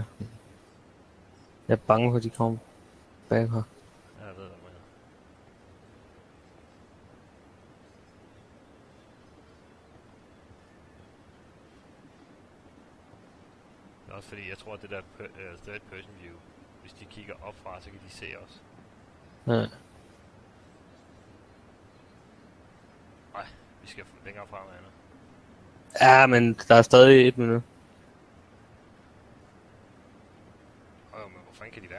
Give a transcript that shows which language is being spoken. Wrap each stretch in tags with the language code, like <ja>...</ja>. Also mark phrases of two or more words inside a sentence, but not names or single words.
<da>Jeg er bange for, at de kommer bagfra. Ja, jeg ved, hvad du mener. Det er også fordi, jeg tror, at det der</da> <en>third person view,</en> <da>hvis de kigger opfra, så kan de se os. Ja. Nej, vi skal længere frem nu. Ja, men der er stadig 1 minut. Men hvor fanden kan de være?</da>